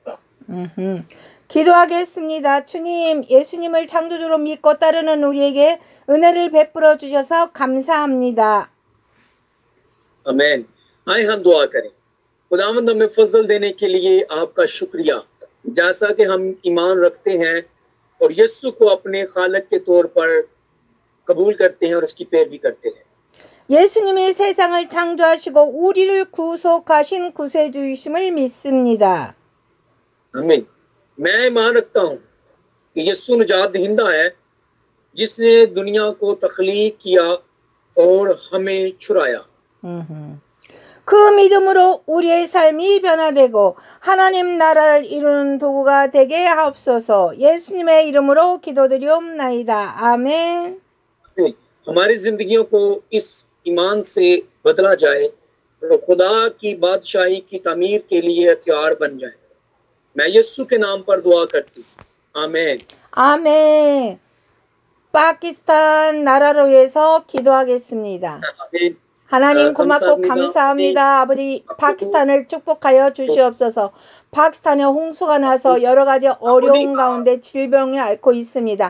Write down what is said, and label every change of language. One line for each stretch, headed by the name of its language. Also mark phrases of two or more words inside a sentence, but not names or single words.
Korean: 기도하겠습니다. 주님, 예수님을 창조주로 믿고 따르는 우리에게 은혜를 베풀어 주셔서 감사합니다.
Urdu: آمین۔ آئیں ہم دعا کریں. خداوند ہمیں فضل دینے کے لیے آپ کا شکریہ، جیسا کہ ہم ایمان رکھتے ہیں اور یسوع کو اپنے خالق کے طور پر قبول کرتے ہیں اور اس کی پیروی کرتے ہیں.
Korean: 예수님이 세상을 창조하시고 우리를 구속하신 구세주이심을 믿습니다.
Urdu: आमीन। میں ایمان رکھتا ہوں کہ یسوع نجات دہندہ ہے جس نے دنیا کو تخلیق کیا اور ہمیں چھڑایا.
Korean: 그 믿음으로 우리의 삶이 변화되고 하나님 나라를 이루는 도구가 되게 하옵소서. 예수님의 이름으로 기도드리옵나이다. 아멘.
Urdu: ہماری زندگیوں کو اس ایمان سے بدلا جائے اور خدا کی بادشاہی کی تعمیر کے لیے ہتھیار بن جائے. میں یسوع کے نام پر دعا کرتی ہوں. आमीन।
Korean: 아멘. 파키스탄 나라를 위해서 기도하겠습니다.
Urdu: आमीन।
Korean: 하나님 고맙고 감사합니다. 아버지, 파키스탄을 축복하여 주시옵소서. 파키스탄에 홍수가 나서 여러 가지 어려운 가운데 질병이 앓고 있습니다.